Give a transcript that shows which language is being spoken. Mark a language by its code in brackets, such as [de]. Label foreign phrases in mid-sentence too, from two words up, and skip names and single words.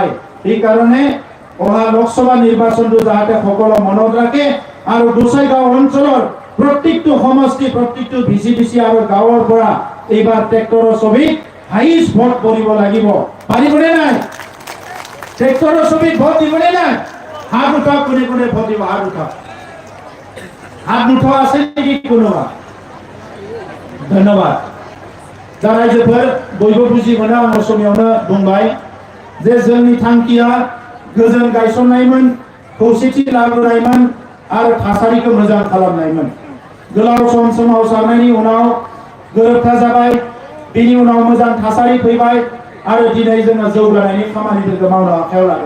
[as] এই কাৰণে অহা লোকসভা নিৰ্বাচনটো যাতে সকলো মনত ৰাখে আৰু গোসাইগাঁও অঞ্চলৰ প্ৰত্যেকটো সমষ্টি, প্ৰত্যেকটো ভিচিডিচি আৰু গাঁৱৰ পৰা এইবাৰ ট্ৰেক্টৰৰ ছবিত হাইষ্ট ভোট কৰিব লাগিব। পাৰিবনে নাই? ট্ৰেক্টৰৰ ছবিত ভোট দিবনে নাই? হাত উঠাওক, কোনে কোনে ভোট দিব? হাত উঠাওক। হাত নুঠোৱা আছে নেকি কোনোবা? ধন্যবাদ। [brx] दा रायजोफोर बयबो बुजि मोनो, आं असमियावनो बुंबाय जे जोंनि थांखिया गोजोन गायसननायमोन, खौसेथि लाबोनायमोन आरो थासारिखौ मोजां खालामनायमोन। गोलाव सम सोमावसारनायनि उनाव गोरोबथा जाबाय, बेनि उनाव मोजां थासारि फैबाय आरो दिनै जोङो जौगानायनि खामानिफोरखौ मावनो आखायाव लादों।